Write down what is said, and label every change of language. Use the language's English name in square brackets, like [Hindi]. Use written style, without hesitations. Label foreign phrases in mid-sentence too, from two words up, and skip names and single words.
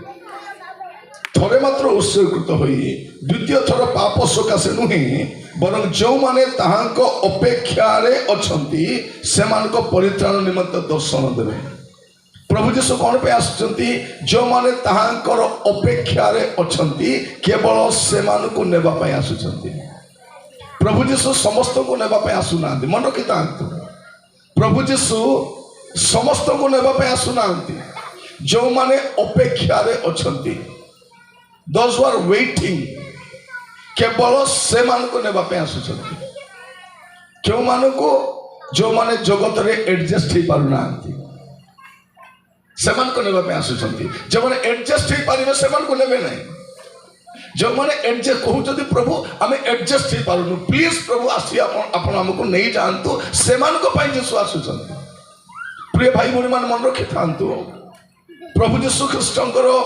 [Odia] ଥରେ ମାତ୍ର ଉତ୍ସର୍ଗୀକୃତ ହୋଇ ଦ୍ୱିତୀୟ ଥର ପାପ ସକାଶେ ନୁହେଁ ବରଂ ଯେଉଁମାନେ ତାହାଙ୍କ ଅପେକ୍ଷାରେ ଅଛନ୍ତି ସେମାନଙ୍କ ପରିତ୍ରାଣ ନିମନ୍ତେ ଦର୍ଶନ ଦେବେ ପ୍ରଭୁ ଯୀଶୁ କ'ଣ ପାଇଁ ଆସୁଛନ୍ତି ଯେଉଁମାନେ ତାହାଙ୍କର ଅପେକ୍ଷାରେ ଅଛନ୍ତି କେବଳ ସେମାନଙ୍କୁ ନେବା ପାଇଁ ଆସୁଛନ୍ତି ପ୍ରଭୁ ଯୀଶୁ ସମସ୍ତଙ୍କୁ ନେବା ପାଇଁ ଆସୁନାହାନ୍ତି ମନେ ରଖିଥାନ୍ତୁ ପ୍ରଭୁ ଯୀଶୁ ସମସ୍ତଙ୍କୁ ନେବା ପାଇଁ ଆସୁନାହାନ୍ତି ଯେଉଁମାନେ ଅପେକ୍ଷାରେ ଅଛନ୍ତି [English] those who are waiting [Odia] କେବଳ ସେମାନଙ୍କୁ ନେବା ପାଇଁ ଆସୁଛନ୍ତି କେଉଁମାନଙ୍କୁ ଯେଉଁମାନେ ଜଗତରେ ଏଡଜଷ୍ଟ ହେଇପାରୁନାହାନ୍ତି ସେମାନଙ୍କୁ ନେବା ପାଇଁ ଆସୁଛନ୍ତି ଯେଉଁମାନେ ଏଡଜଷ୍ଟ ହେଇପାରିବେ ସେମାନଙ୍କୁ ନେବେ ନାହିଁ ଯେଉଁମାନେ ଏଡଜଷ୍ଟ କହୁଛନ୍ତି ପ୍ରଭୁ ଆମେ ଏଡଜଷ୍ଟ ହେଇପାରୁନୁ ପ୍ଲିଜ ପ୍ରଭୁ ଆସି ଆପଣ ଆମକୁ ନେଇଯାଆନ୍ତୁ ସେମାନଙ୍କ ପାଇଁ ଯୀଶୁ ଆସୁଛନ୍ତି ପ୍ରିୟ ଭାଇ ଭଉଣୀମାନେ ମନେ ରଖିଥାନ୍ତୁ ପ୍ରଭୁ ଯୀଶୁ ଖ୍ରୀଷ୍ଟଙ୍କର